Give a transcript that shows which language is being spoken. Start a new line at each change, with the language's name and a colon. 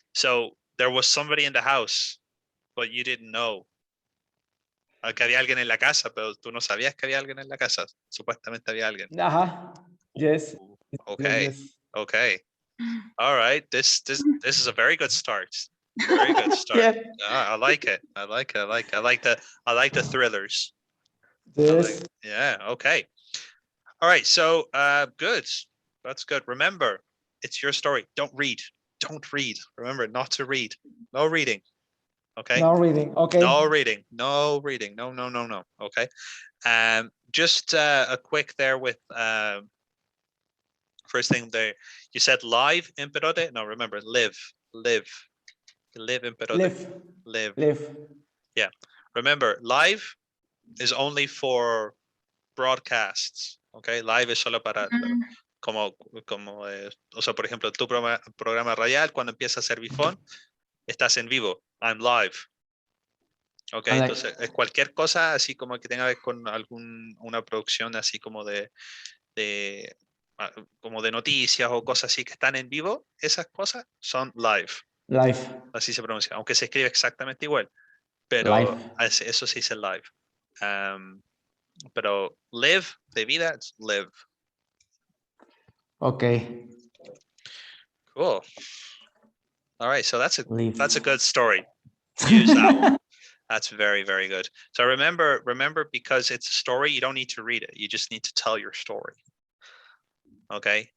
English: So there was somebody in the house, but you didn't know
Spanish: que había alguien en la casa, pero tú no sabías que había alguien en la casa. Supuestamente había alguien.
English: Ajá. Yes. Ooh, Yes, okay. yes. Okay. All right. This is a very good start. Very good start. Yeah. I like it. I like the thrillers. Yes. Yeah. Okay. All right. So good. That's good. Remember, it's your story. Don't read. Don't read. Remember not to read. No reading. Okay. No reading. Okay. No reading. No reading. No. Okay. Just a quick there with first thing there. You said live in perote. No, remember live in perote. Live. Yeah. Remember, live is only for broadcasts. Okay.
Spanish: Live es solo para como o sea, por ejemplo, tu programa radial, cuando empieza a ser bifón, estás en vivo.
English: I'm live.
Spanish: Ok, entonces cualquier cosa así como que tenga que ver con una producción así como como de noticias o cosas así que están en vivo, esas cosas son live.
English: Live.
Spanish: Así se pronuncia, aunque se escribe exactamente igual, pero
English: live.
Spanish: Eso sí dice live. Pero live, de vida,
English: it's live. Okay. Cool. All right, so that's a Live. good story. Use that one. That's very, very good. So remember, because it's a story, you don't need to read it. You just need to tell your story. Okay.